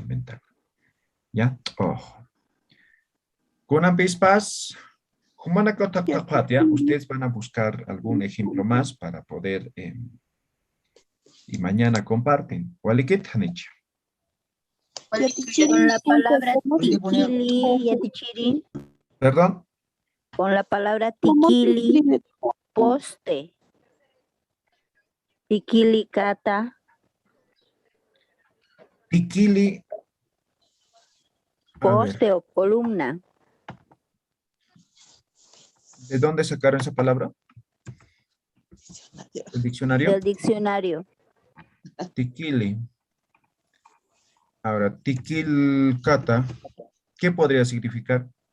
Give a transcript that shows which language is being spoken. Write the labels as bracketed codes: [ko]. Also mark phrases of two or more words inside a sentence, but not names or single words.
[es] Todo se utiliza en ventana, ¿ya? Ojo. Con [ay] ambispas, humana [es] ya, ustedes van a buscar algún ejemplo más para poder y mañana comparten. [ay] Walikit Hanich. [es] Con la palabra tikili, yatichiri. Perdón. Con la palabra tikili, poste. [ay] Tikili kata. [es] Tikili. Poste o columna. ¿De dónde sacaron esa palabra? ¿El diccionario? Del diccionario. Tikili. Ahora, tikil kata, ¿qué podría significar?